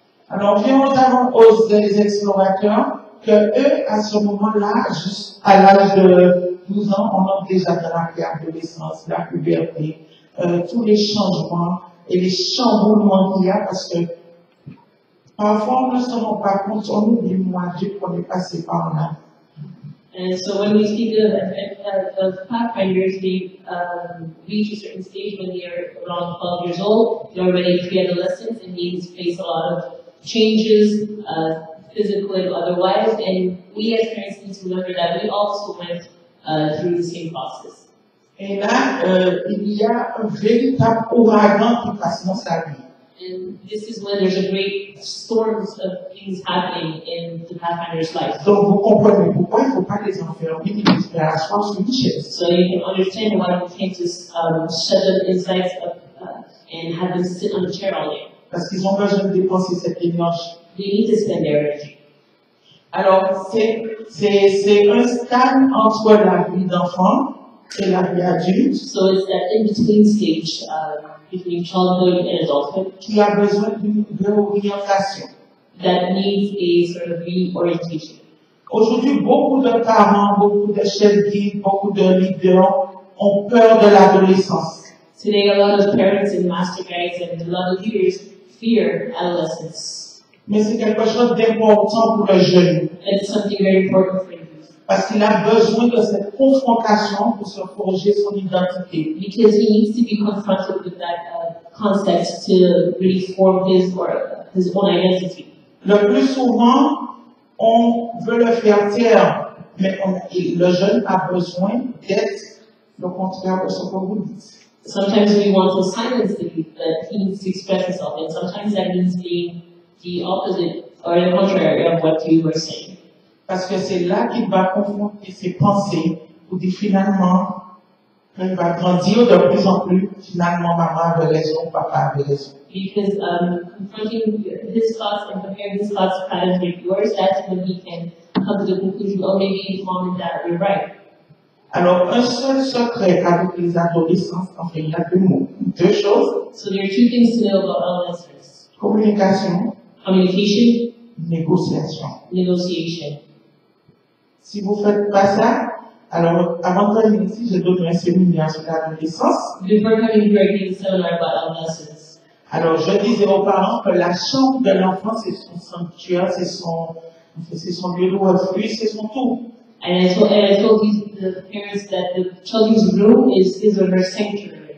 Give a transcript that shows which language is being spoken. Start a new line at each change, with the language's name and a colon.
French: Alors, viens aux explorateurs, que eux, à ce moment-là, juste à l'âge de 12 ans, on a déjà dans la préadolescence, la puberté, tous les changements et les chamboulements qu'il y a, parce que parfois on ne se rend pas compte, on oublie moi, Dieu qu'on est passé par là.
English: And so when we speak of Pathfinders, they reach a certain stage when they are around 12 years old. They're already pre-adolescents and they face a lot of changes, physical and otherwise. And we as parents need to remember that we also went through the same process.
French: Et là, il y a un véritable ouragan qui passe dans sa vie.
English: And this is when there's a great storms of things happening in the Pathfinder's life.
French: Donc vous comprenez pourquoi il ne faut pas les enfermer et les faire asseoir sur une chaise.
English: So you can understand why we can't just shut them inside and have them sit on a chair all day.
French: Parce qu'ils ont besoin de dépenser cette énergie.
English: They need to spend their energy.
French: Alors c'est un stade entre la vie d'enfant et la vie adulte.
English: So it's that in-between stage between childhood and adulthood
French: qui a besoin d'une réorientation.
English: That needs a sort of reorientation.
French: Aujourd'hui, beaucoup de parents, beaucoup de chefs guides, beaucoup de leaders ont peur de l'adolescence.
English: Today, a lot of parents and master guides and a lot of leaders fear adolescence.
French: Mais c'est quelque chose d'important pour le jeune.
English: It's something very important for youth.
French: Parce qu'il a besoin de cette confrontation pour se forger son identité.
English: Because he needs to be confronted with that concept to really form his own identity.
French: Le plus souvent, on veut le faire taire, mais le jeune a besoin d'être le contraire de ce que vous dites.
English: Sometimes we want to silence the teens to express themselves, and sometimes that means being the opposite or the contrary of what you were saying.
French: Parce que c'est là qu'il va confronter ses pensées pour dire finalement, quand il va grandir de plus en plus, finalement maman avait raison, papa avait raison.
English: Because confronting his thoughts and comparing his thoughts patterns with yours, that's when he can come to the conclusion, oh, maybe mom and dad were right.
French: Alors, un seul secret avec les adolescents, enfin, il y a deux choses.
English: So there are two things to know about adolescents.
French: Communication.
English: Communication.
French: Négociation.
English: Negotiation.
French: Si vous ne faites pas ça, alors, avant de venir ici, j'ai donné un séminaire sur l'adolescence.
English: Before coming here, I gave a seminar about adolescents.
French: Alors, je disais aux parents que la chambre de l'enfant, c'est son sanctuaire, c'est son lieu de refuge, c'est son tout.
English: And I told the parents that the children's room is his or her sanctuary.